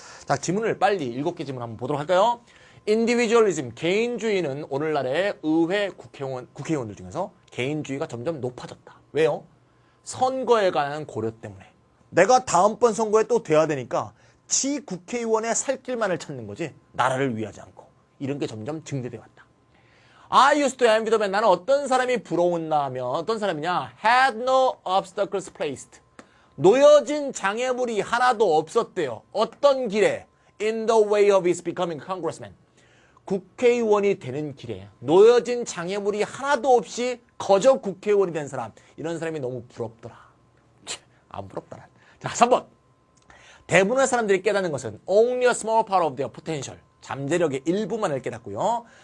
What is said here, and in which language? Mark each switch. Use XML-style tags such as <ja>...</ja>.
<ko>자, 지문을 빨리 7개 지문 한번 보도록 할까요? individualism, 개인주의는 오늘날의 의회 국회의원들 중에서 개인주의가 점점 높아졌다. 왜요? 선거에 관한 고려 때문에. 내가 다음번 선거에 또 돼야 되니까 지 국회의원의 살 길만을 찾는 거지 나라를 위하지 않고. 이런 게 점점 증대되어 왔다.</ko> <en>I used to envy the man.</en> <ko>나는 어떤 사람이 부러웠나 하면 어떤 사람이냐?</ko> <en>Had no obstacles placed.</en> <ko>놓여진 장애물이 하나도 없었대요. 어떤 길에?</ko> <en>In the way of his becoming congressman.</en> <ko>국회의원이 되는 길에 놓여진 장애물이 하나도 없이 거저 국회의원이 된 사람. 이런 사람이 너무 부럽더라. 안 부럽더라. 자, 3번. 대부분의 사람들이 깨닫는 것은</ko> <en>only a small part of their potential.</en> <ko>잠재력의 일부만을 깨닫고요.</ko>